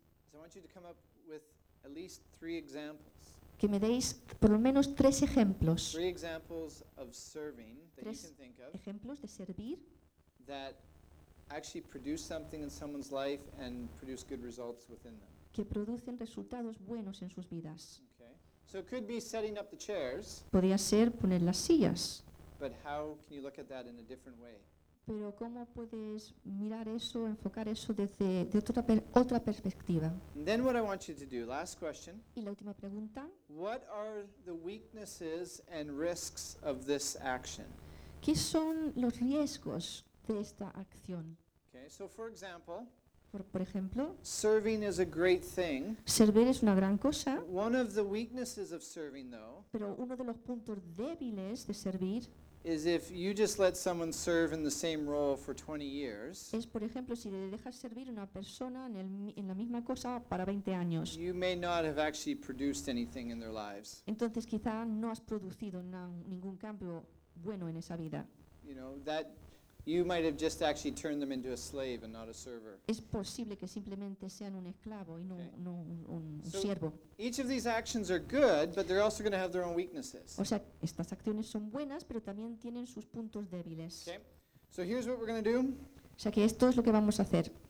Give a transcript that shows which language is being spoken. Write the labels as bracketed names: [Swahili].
[English] is I want you to come up with at least three examples. [Spanish] Que me deis por lo menos tres ejemplos. [English] Three examples of serving that [Spanish] tres [English] you can think of. [Spanish] Ejemplos de servir. [English] That actually produce something in someone's life and produce good results within them. [Spanish] Que producen resultados buenos en sus vidas. [English] Okay. So it could be setting up the chairs. [Spanish] Podría ser poner las sillas. [English] But how can you look at that in a different way? [Spanish] Pero ¿cómo puedes mirar eso, enfocar eso desde de otra perspectiva? [English] Then what I want you to do, last question. [Spanish] Y la última pregunta. [English] What are the weaknesses and risks of this action? [Spanish] ¿Qué son los riesgos de esta acción? [English] Okay, so for example, [Spanish] por ejemplo, [English] serving is a great thing. [Spanish] Servir es una gran cosa. [English] One of the weaknesses of serving, though, [Spanish] pero uno de los puntos débiles de servir [English] is if you just let someone serve in the same role for 20 years. [Spanish] Es por ejemplo si le dejas servir una persona en la misma cosa para 20 años. [English] You may not have actually produced anything in their lives. [Spanish] Entonces quizá no has producido ningún cambio bueno en esa vida. [English] You know, that you might have just actually turned them into a slave and not a server. [Spanish] Es posible que simplemente sean un esclavo y no un siervo. [English] Each of these actions are good, but they're also going to have their own weaknesses. [Spanish] O sea, estas acciones son buenas, pero también tienen sus puntos débiles. [English] Okay. So here's what we're going to do. [Spanish] O sea, que esto es lo que vamos a hacer.